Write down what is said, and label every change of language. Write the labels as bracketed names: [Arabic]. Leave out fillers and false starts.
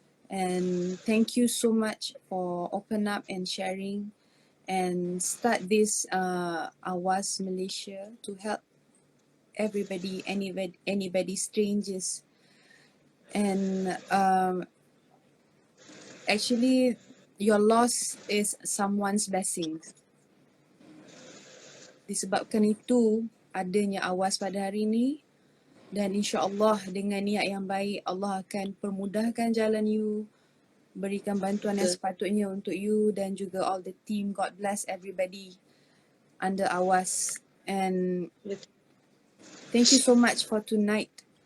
[English] And thank you so much for open up and sharing and start this Awas Malaysia to help everybody, anybody, strangers. And actually your loss is someone's blessing. [Malay] Disebabkan itu adanya Awas pada hari ini, dan insya-Allah dengan niat yang baik Allah akan permudahkan jalan you, berikan bantuan yang sepatutnya untuk you dan juga [English] all the team. God bless everybody under Awas, and thank you so much for tonight.